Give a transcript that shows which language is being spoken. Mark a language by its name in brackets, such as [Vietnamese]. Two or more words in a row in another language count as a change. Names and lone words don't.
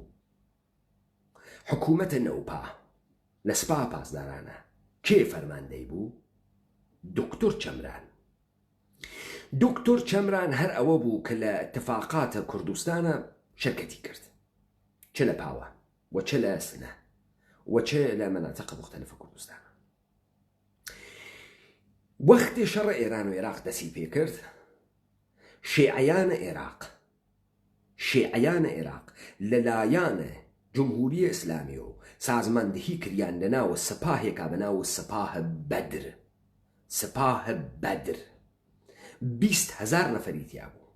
[Central Kurdish] حکوومەتە نەوپا لە سپاه پاسدارانە کێ فەرماندەی بوو؟ دکتۆر چەمران. دکتۆر چەمران هەر ئەوە بوو کە لە اتفاقاتە کوردستانە شەرکەتی کرد، چ لە پاوە و چ لە سنە وچه لە [Arabic] مناطق مختلفة كردستان. [Central Kurdish] وەختی شەڕ ئێران و عێراق دەسی پێ کرد، شیعەیانە عێراق لەلایەنە جمهوریە ئیسلامی و سازماندهی کریان لەناوە سپاهێکا بەناوە سپاه بەدر 20,000 نەفەری تیا بوو.